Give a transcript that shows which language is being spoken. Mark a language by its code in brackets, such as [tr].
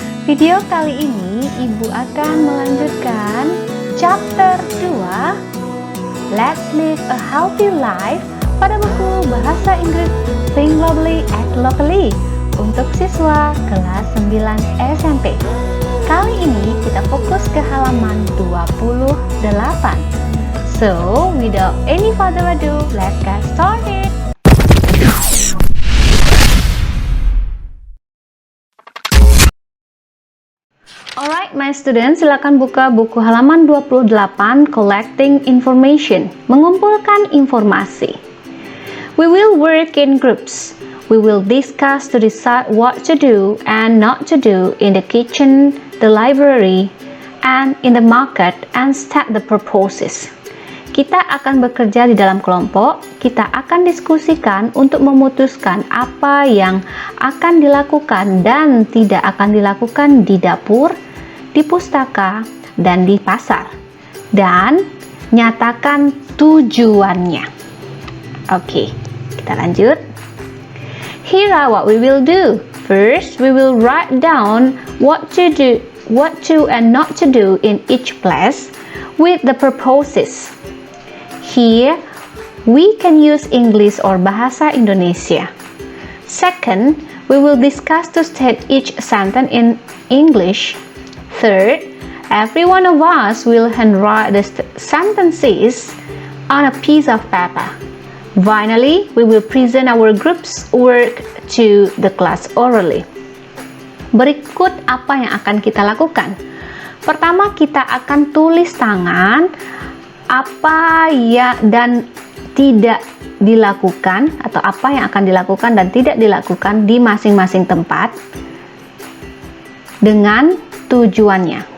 [id] Video kali ini Ibu akan melanjutkan chapter 2 Let's Live a Healthy Life pada buku Bahasa Inggris Think Globally, Act Locally untuk siswa kelas 9 SMP. Kali ini kita fokus ke halaman 28. [en] So, without any further ado, let's get started. Alright, my students, [id] silakan buka buku halaman 28, Collecting Information, mengumpulkan informasi. [en] We will work in groups. We will discuss to decide what to do and not to do in the kitchen, the library, and in the market, and state the purposes. [id] Kita akan bekerja di dalam kelompok, kita akan diskusikan untuk memutuskan apa yang akan dilakukan dan tidak akan dilakukan di dapur, di pustaka, dan di pasar. Dan nyatakan tujuannya. Oke, kita lanjut. [en] Here are what we will do. First, we will write down what to do, what to and not to do in each place with the purposes. Here, we can use English or Bahasa Indonesia. Second, we will discuss to state each sentence in English. Third, every one of us will handwrite the sentences on a piece of paper. Finally, we will present our group's work to the class orally. [id] Berikut apa yang akan kita lakukan. Pertama, kita akan tulis tangan apa ya dan tidak dilakukan atau apa yang akan dilakukan dan tidak dilakukan di masing-masing tempat dengan tujuannya.